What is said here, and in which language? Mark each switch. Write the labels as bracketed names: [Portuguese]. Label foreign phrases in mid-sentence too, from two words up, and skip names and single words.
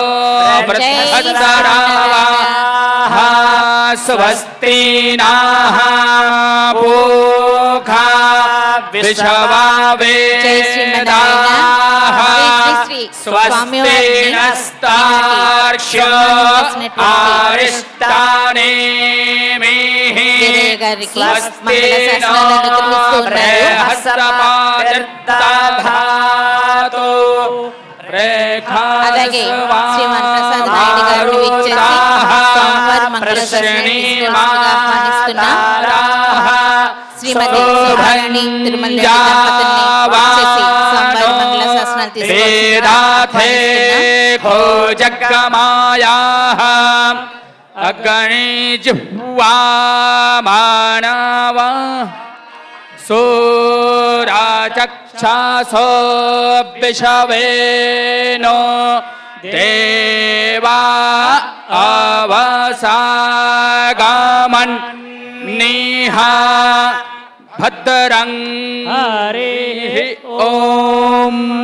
[Sanskrit] वृद्धसराः स्वस्ति नः पूषा विश्वावेदाः स्वस्ति नस्तार्क्ष्यो आरिष्टाने स्वस्ति नो बृहस्पतिर्दधातु [Telugu] అలాగే శ్రీమాన్ ప్రసాద్ నాయుడు గారు విచ్చేసి సోమవారం మంగళ దర్శనానికి ఆహ్వానిస్తున్న శ్రీమతి శోభారాణి తిరుమల దంపతుల్ని వచ్చేసి సోమవారం మంగళ శాసనాలు [Sanskrit] జగమాయాః అగ్ని జిహ్వా మానవా सूराचक्षासो विषवेनो देवा अवसागामन् निहा भद्रं हरिः ॐ